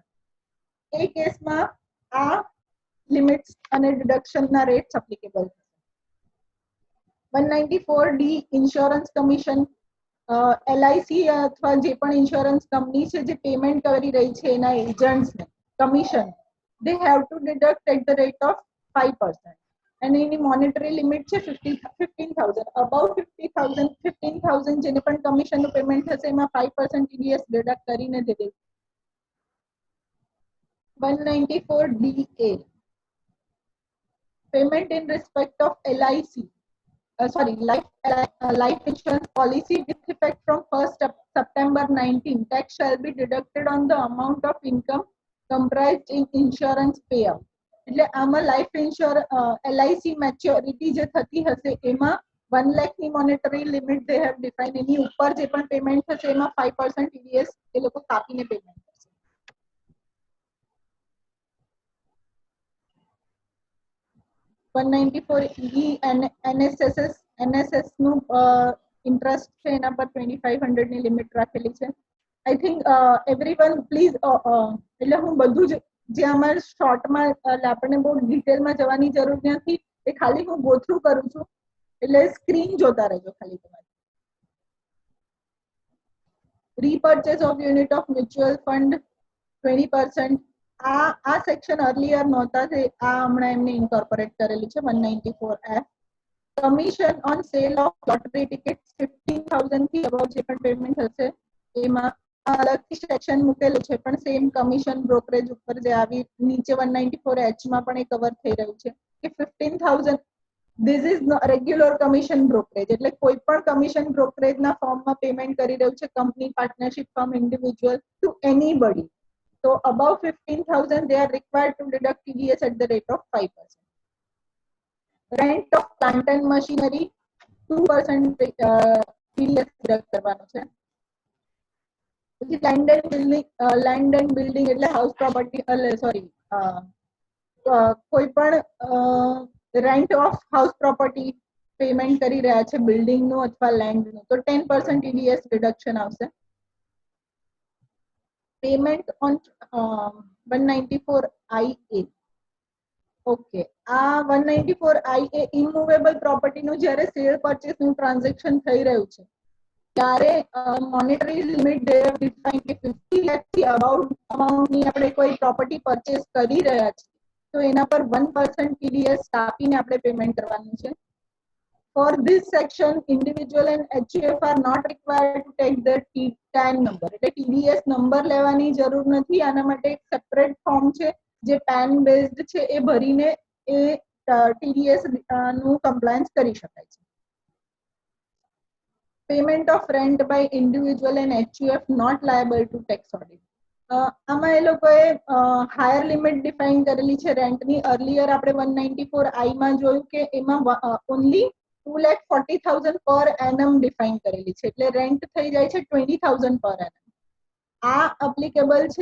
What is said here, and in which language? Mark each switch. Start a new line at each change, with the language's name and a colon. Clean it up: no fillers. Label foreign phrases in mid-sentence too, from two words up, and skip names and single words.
Gujarati: એ કેસમાં આ લિમિટ્સ અને ડિડક્શનના રેટ્સ એપ્લિકેબલ છે. 194D
English: insurance commission
Gujarati: LIC અથવા જે પણ
English: insurance company
Gujarati: છે જે પેમેન્ટ કરી રહી છે એના એજન્ટ્સને કમિશન
English: they have to deduct at the rate of 5%.
Gujarati: અને એની
English: monetary limit
Gujarati: છે 15,000 અબાઉ 50,000 15,000 જેને પણ કમિશન નું પેમેન્ટ થશે એમાં 5%
English: TDS deduct
Gujarati: કરીને
Hindi: दे दे
English: 194 DA payment in respect of LIC life insurance policy with effect from 1st September 19 tax shall be deducted on the amount of income comprised in insurance payout
Gujarati: એટલે આમાં
English: life insurance LIC maturity
Gujarati: જે થતી હશે એમાં 1 લાખ ની
English: monetary limit they have define
Gujarati: એની ઉપર જે પણ પેમેન્ટ થશે એમાં 5% TDS એ લોકો કાપીને પેમેન્ટ કરશે 194 અને NSS નું ઇન્ટરેસ્ટ છે એના પર 2500 ની લિમિટ રાખેલી છે
English: I think everyone please
Gujarati: એટલે હું બધું જ જે અમારે શોર્ટમાં આપણને બહુ ડિટેલમાં જવાની જરૂર નથી એ ખાલી હું
English: go through
Gujarati: કરું છું એટલે સ્ક્રીન જોતા રહેજો ખાલી તમારે
English: repurchase of unit of mutual fund
Gujarati: 20% આ
English: section earlier
Gujarati: નહોતા તે આ હમણાં એમને ઇન્કોર્પોરેટ કરેલું છે
English: 194F commission on sale of lottery ticket
Gujarati: 15,000 થી અબવ જે પણ પેમેન્ટ હશે એમાં અલગથી સેક્શન મૂકેલું છે પણ
English: same commission brokerage
Gujarati: ઉપર જે આવી નીચે 194H માં પણ એ કવર થઈ રહ્યું છે કે 15,000
English: this is regular commission brokerage
Gujarati: એટલે કોઈ પણ
English: commission brokerageના formમાં
Gujarati: પેમેન્ટ કરી રહ્યું છે
English: company partnership firm individual to anybody so above 15,000 they are required to deduct TDS at the rate of 5%. Rent of plant and machinery 2% TDS deduct
Gujarati: કરવાનો છે પછી
English: land and building
Gujarati: એટલે
English: house property sorry
Gujarati: કોઈ પણ
English: rent of house property payment
Gujarati: કરી રહ્યા છે બિલ્ડિંગ નું અથવા લેન્ડ નું તો 10%
English: TDS reduction
Gujarati: આવશે
English: payment on 194IA
Gujarati: ઓકે આ 194IA
English: immovable property
Gujarati: નું જ્યારે
English: sale purchase
Gujarati: નું ટ્રાન્ઝેક્શન થઈ રહ્યું છે ત્યારે
English: monetary limit define
Gujarati: કે 50 લાખ થી
English: about amount
Gujarati: ની આપણે કોઈ
English: property purchase
Gujarati: કરી રહ્યા છીએ તો એના પર 1% TDS કાપીને આપણે પેમેન્ટ કરવાનું છે
English: For this section, individual and HUF are not required to take the TAN number.
Gujarati: એટલે
English: TDS number
Gujarati: લેવાની જરૂર નથી આના માટે એક
English: separate form
Gujarati: છે જે
English: PAN based
Gujarati: છે એ ભરીને એ TDS નું કમ્પ્લાયન્સ કરી શકાય છે
English: Payment of rent by individual and HUF not liable to tax audit.
Gujarati: આમાં એ લોકોએ
English: higher limit define
Gujarati: કરેલી છે
English: rentની earlier
Gujarati: આપણે 194I માં જોયું કે એમાં
English: only 2,40,000 per annum define
Gujarati: કરેલી છે એટલે રેન્ટ થઈ જાય છે
English: 20,000 per annum
Gujarati: આ એપ્લિકેબલ છે